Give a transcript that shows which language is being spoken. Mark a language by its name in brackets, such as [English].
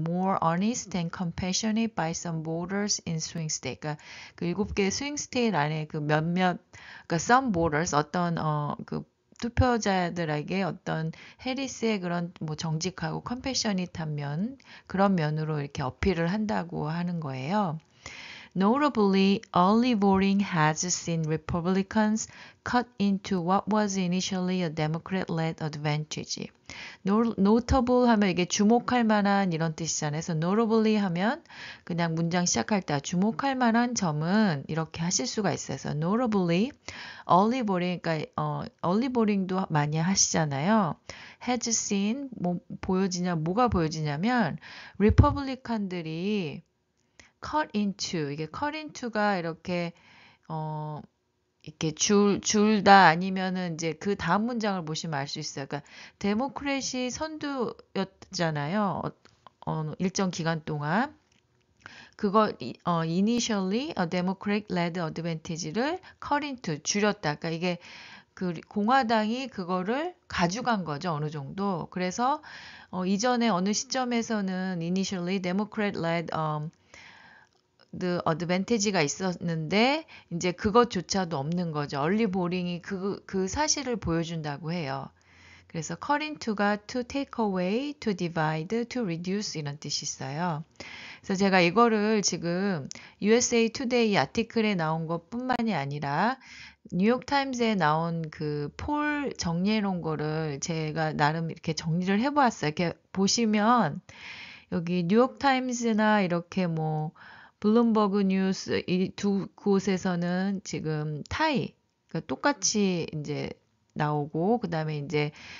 [English] more honest and compassionate by some voters in swing state. [Korean] 그러니까 그 7개 [English] swing state [Korean] 안에 그 몇몇, 그러니까 [English] some voters, [Korean] 어떤 그 투표자들에게 어떤 해리스의 그런 뭐 정직하고 컴패셔닛한 면, 그런 면으로 이렇게 어필을 한다고 하는 거예요. [English] Notably, early voting has seen Republicans cut into what was initially a Democrat-led advantage. [Korean] Notable 하면 이게 주목할 만한 이런 뜻이잖아요. 그래서 [English] notably [Korean] 하면 그냥 문장 시작할 때 주목할 만한 점은 이렇게 하실 수가 있어요. 그래서 [English] notably, early voting, [Korean] 그러니까 [English] early voting [Korean] 도 많이 하시잖아요. [English] has seen, [Korean] 뭐가 보여지냐면 리퍼블리칸들이 [English] cut into, [Korean] 이게 cut into가 이렇게 이렇게 줄다 아니면은 이제 그 다음 문장을 보시면 알 수 있어요. 그러니까 데모크래시 선두였잖아요. 일정 기간 동안. 그거 [English] initially a Democrat led advantage를 cut into [Korean] 줄였다. 그러니까 이게 그 공화당이 그거를 가져간 거죠. 어느 정도. 그래서 이전에 어느 시점에서는 [English] initially Democrat led the advantage [Korean] 가 있었는데 이제 그것조차도 없는 거죠. 얼리 보링이 그 사실을 보여준다고 해요. 그래서 [English] cut into가 to take away, to divide, to reduce [Korean] 이런 뜻이 있어요. 그래서 제가 이거를 지금 USA Today 아티클에 나온 것뿐만이 아니라 뉴욕타임즈에 나온 그 폴 정리해 놓은 거를 제가 나름 이렇게 정리를 해보았어요. 이렇게 보시면 여기 뉴욕타임즈나 이렇게 뭐 블룸버그 뉴스 이 두 곳에서는 지금 타이, 그러니까 똑같이 이제 나오고 그다음에 이제